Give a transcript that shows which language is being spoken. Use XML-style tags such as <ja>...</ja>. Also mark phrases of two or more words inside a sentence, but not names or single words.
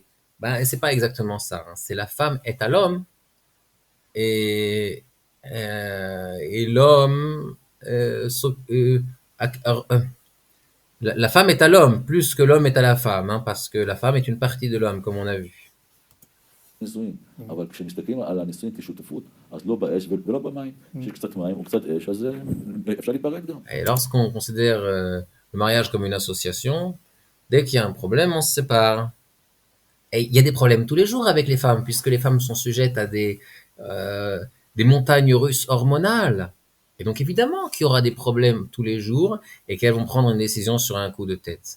<fr>Ben, c'est pas exactement ça. Hein. C'est la femme est à l'homme et l'homme la femme est à l'homme plus que l'homme est à la femme, hein, parce que la femme est une partie de l'homme, comme on a vu.</fr> <he>אבל כשמסתכלים על הנישואים כשותפות, אז לא באש ולא במים. כשיש קצת מים או קצת אש, אז אפשר להיפרד גם.</he> <fr>Et lorsqu'on considère le mariage comme une association, dès qu'il y a un problème, on se sépare. Et il y a des problèmes tous les jours avec les femmes, puisque les femmes sont sujettes à des montagnes russes hormonales. Et donc évidemment qu'il y aura des problèmes tous les jours et qu'elles vont prendre une décision sur un coup de tête.</fr>